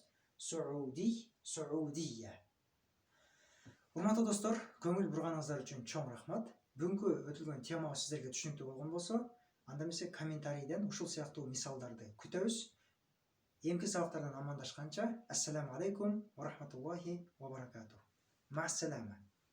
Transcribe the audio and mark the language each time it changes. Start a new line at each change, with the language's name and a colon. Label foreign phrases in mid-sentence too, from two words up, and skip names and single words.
Arabic: سعودي، سعودية.
Kyrgyz: Урматтуу достор, көңүл бурганыңыздар үчүн чоң рахмат. Бүгүнкү өтүлгөн тема сиздерге түшүнүктүү болгон болсо, анда эмесе комментарийден ушул сыяктуу мисалдарды күтөбүз. Эмки сабактардан амандашканча,
Arabic: السلام عليكم ورحمة الله وبركاته. مع السلامة.